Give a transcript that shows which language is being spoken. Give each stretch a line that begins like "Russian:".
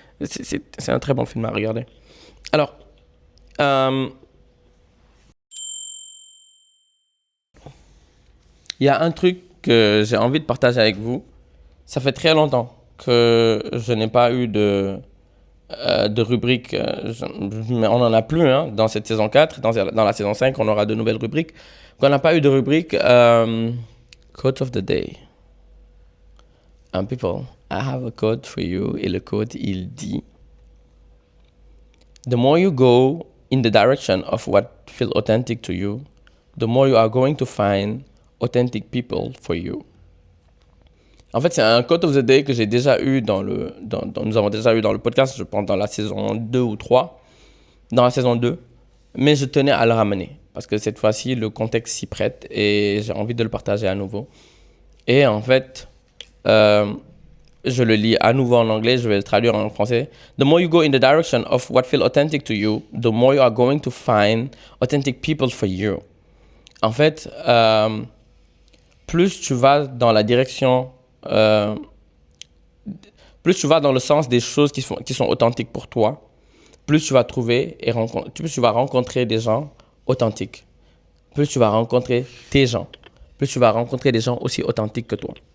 French: C'est un très bon film à regarder. Alors, il y a un truc que j'ai envie de partager avec vous. Ça fait très longtemps que je n'ai pas eu de rubrique. Mais on n'en a plus dans cette saison 4. Dans la saison 5, on aura de nouvelles rubriques. On n'a pas eu de rubrique Quote of the Day.
English: People, I have a quote for you.
French: Et le quote, il dit:
English: The more you go in the direction of what feels authentic to you, the more you are going to find authentic people for you.
French: En fait, c'est un quote of the day que j'ai déjà eu nous avons déjà eu dans le podcast, je pense dans la saison 2 ou 3, dans la saison 2, mais je tenais à le ramener parce que cette fois-ci, le contexte s'y prête et j'ai envie de le partager à nouveau. Et en fait, je le lis à nouveau en anglais, je vais le traduire en français.
English: The more you go in the direction of what feels authentic to you, the more you are going to find authentic people for you.
French: En fait, plus tu vas dans la direction plus tu vas dans le sens des choses qui sont authentiques pour toi, plus tu vas trouver plus tu vas rencontrer des gens authentiques. Plus tu vas rencontrer tes gens. Plus tu vas rencontrer des gens aussi authentiques que toi.